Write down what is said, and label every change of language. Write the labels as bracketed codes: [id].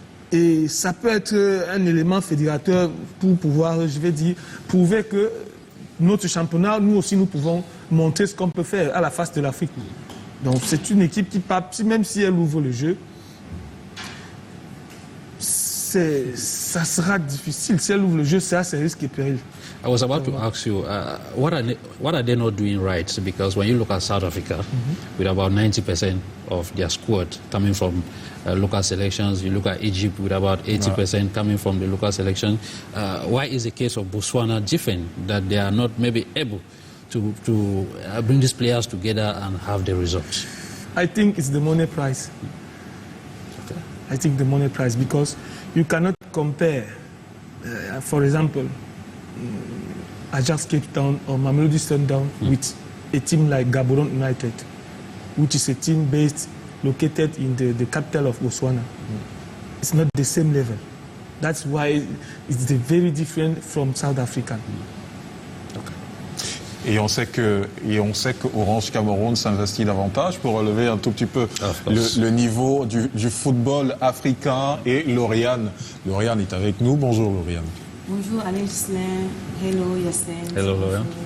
[fr] Et ça peut être un élément fédérateur pour pouvoir, je vais dire, prouver que notre championnat, nous aussi, nous pouvons montrer ce qu'on peut faire à la face de l'Afrique. Donc c'est une équipe qui, même si elle ouvre le jeu, ça sera difficile. Si elle ouvre le jeu, c'est risque et péril. [en] I was about to ask you, what are they not doing right? Because when you look at South Africa, with about 90% of their squad coming from local selections, you look at Egypt with about 80% coming from the local selection. Why is the case of Botswana different, that they are not maybe able to bring these players together and have the results? I think it's the money price. Okay. I think the money price, because you cannot compare, for example, Ajax Cape Town or Mamelodi Sundowns with a team like Gaborone United, which is a team located in the capital of Botswana. It's not the same level. That's why it's very different from South Africa. [fr] Et on sait que Orange Cameroun s'investit davantage pour relever un tout petit peu le niveau du football africain. Et Lauriane est avec nous. Bonjour Lauriane. Bonjour Alain Gislain. [en] Hello Yassine. Hello Lauriane.